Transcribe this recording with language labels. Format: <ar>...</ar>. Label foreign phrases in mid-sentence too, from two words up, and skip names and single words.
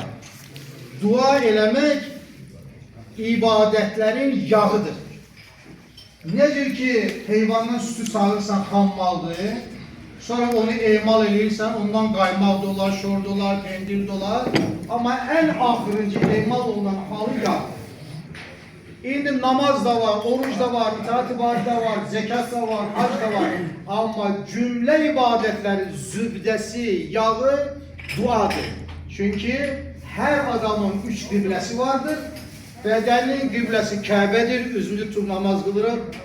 <az>Dua eləmək ibadətlərin yağıdır. Nedir ki, heyvandan sütü sağırsan, xam maldır. Sonra onu emal edirsən, ondan qaymaq dolar, şor dolar, pendir dolar. Amma ən axırıncı emal olunan halı yağdır. İndi namaz da var, oruç da var, itaat ibadet da var, zekat da var, hac da var. Amma cümlə ibadətlərin zübdəsi, yağı duadır.</az> <tr>Çünkü her adamın 3 kıblesi vardır. Bedenin kıblesi Kabe'dir, üzünü tut namaz kılırım.</tr>